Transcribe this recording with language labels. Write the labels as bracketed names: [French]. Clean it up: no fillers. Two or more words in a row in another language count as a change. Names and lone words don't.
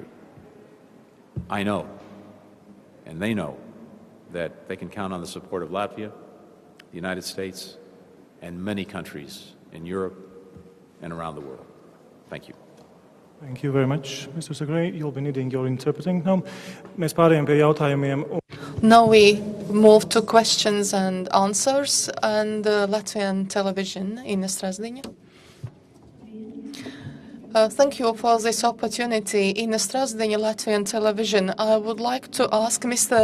[English] I know, and they know, that they can count on the support of Latvia, the United States, and many countries in Europe and around the world. Thank you. Thank you very much, Mr. Secretary. You'll be needing your interpreting now. [Latvian] Mēs pārējām pie jautājumiem. [English] Now we move to questions and answers and Latvian television in Strazdini. Thank you for this opportunity. In Strazdini Latvian television, I would like to ask Mr.